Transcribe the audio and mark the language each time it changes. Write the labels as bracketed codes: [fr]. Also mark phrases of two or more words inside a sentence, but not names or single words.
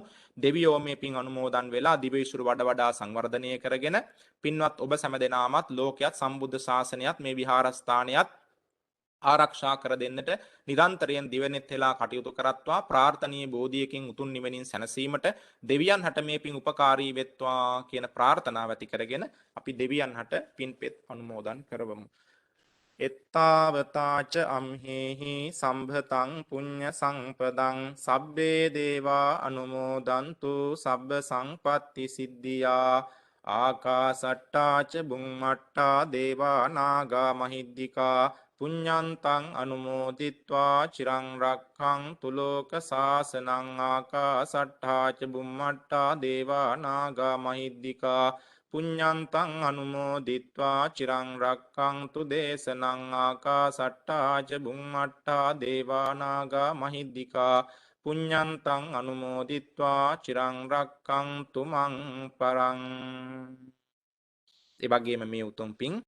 [si] දෙවියෝ මේ පින් අනුමෝදන් වෙලා දිවයිසුරු වඩා සංවර්ධනය කරගෙන පින්වත් ඔබ සෑම දෙනාමත් ලෝකයක් සම්බුද්ධ ශාසනයත් මේ විහාරස්ථානයත් ආරක්ෂා කර දෙන්නට නිරන්තරයෙන් දිවෙනෙත් වෙලා කටයුතු කරත්වා ප්‍රාර්ථනීය බෝධියකින් උතුම් නිවනින් සැනසීමට දෙවියන් හට මේ පින් උපකාරී වෙත්වා කියන ප්‍රාර්ථනාව ඇති කරගෙන අපි දෙවියන් හට පින්පෙත් අනුමෝදන් කරවමු. [pi] එත්තාවතාච අම්හෙහි සම්භතං පුඤ්ඤ සම්පදං සබ්බේ දේවා අනුමෝදන්තු සබ්බ සංපත්ති සිද්ධියා ආකාසට්ටාච බුම්මට්ටා දේවා නාග මහිද්దికා පුඤ්ඤන්තං අනුමෝදිත්වා චිරං රක්ඛන්තු ලෝක සාසනං ආකාසට්ඨා ච බුම්මට්ඨා දේවා නාග මහිද්దికා පුඤ්ඤන්තං අනුමෝදිත්වා චිරං රක්ඛන්තු දේශනං ආකාසට්ටා ච බුම්මට්ටා දේවා නාග මහිද්దికා පුඤ්ඤන්තං අනුමෝදිත්වා චිරං රක්ඛන්තු මං පරං. [si] ඒ වගේම මේ උතුම් පින්